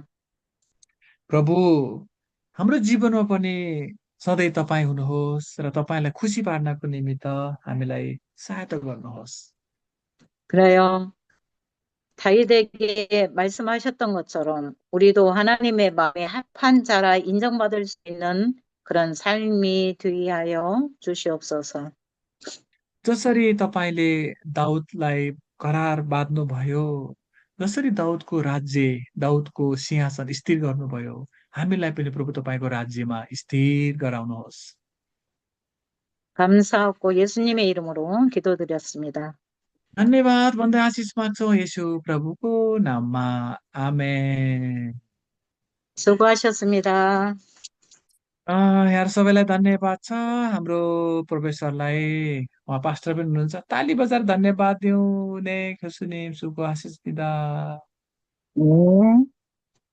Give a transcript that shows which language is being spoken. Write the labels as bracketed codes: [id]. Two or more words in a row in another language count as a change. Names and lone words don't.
[ne] प्रभु हाम्रो जीवनमा पनि सधैँ तपाईँ हुनुहोस् र तपाईँलाई खुसी पार्नको निमित्त हामीलाई सहायता गर्नुहोस्। [ko] 그래요. 다윗에게 말씀하셨던 것처럼 우리도 하나님의 마음에 합한 자라 인정받을 수 있는 그런 삶이 되게 하여 주시옵소서. [ne] जसरी तपाईँले दाउदलाई करार बाँध्नुभयो, जसरी दाउदको राज्य, दाउदको सिंहासन स्थिर गर्नुभयो, हामीलाई पनि प्रभु तपाईँको राज्यमा स्थिर गराउनुहोस्। [ko] 감사하고 예수님의 이름으로 기도드렸습니다. [ne] धन्यवाद भन्दै आशिष माग्छौँ यसो प्रभुको नाममा। आमेन। [ko] 수고하셨습니다. [ne] यहाँ सबैलाई धन्यवाद छ। हाम्रो प्रोफेसरलाई उहाँ पास्टर पनि हुनुहुन्छ। ताली बजाएर धन्यवाद दिउँ ने सुनिम सुको आशिष दिँदा।